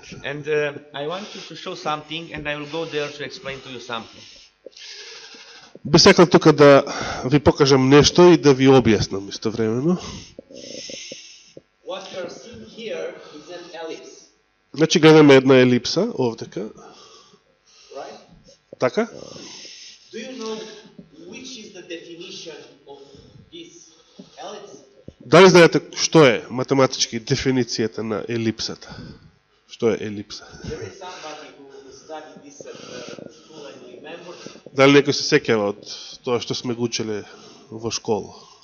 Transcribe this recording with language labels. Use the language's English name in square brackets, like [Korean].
[English] And I want you to show something, and I will go there to explain to you something. [Macedonian] Би сакал тука да ви покажам нешто и да ви објаснам истовремено. [English] What you're seeing here is an ellipse. [Macedonian] Значи гледаме една елипса овдека. [English] Right? [Macedonian] Така? [English] Do you know which is the definition of this ellipse? [Macedonian] Дали знаете што е математички дефиницијата на елипсата? Што е елипса? [English] There is somebody who studied this at school and remembers. [Macedonian] Дали некој се сеќава од тоа што сме го учеле во школа?